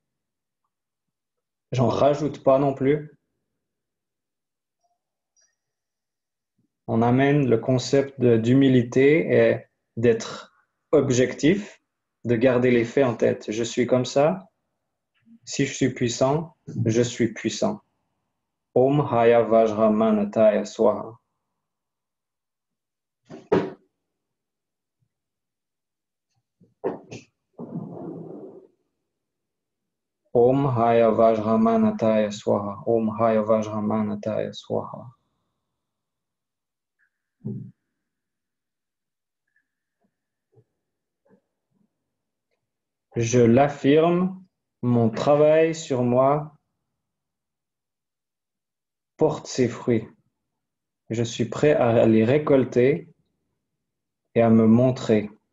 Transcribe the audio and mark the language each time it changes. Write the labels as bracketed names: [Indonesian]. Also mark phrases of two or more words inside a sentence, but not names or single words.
[French] J'en rajoute pas non plus. On amène le concept d'humilité et d'être objectif, de garder les faits en tête. Je suis comme ça. Si je suis puissant, je suis puissant. [Sanskrit] Om Haya Vajra Manataya Swaha. Om Haya Vajra Manataya Swaha. Om Haya Vajra Manataya Swaha. [French] Je l'affirme, mon travail sur moi porte ses fruits. Je suis prêt à les récolter et à me montrer.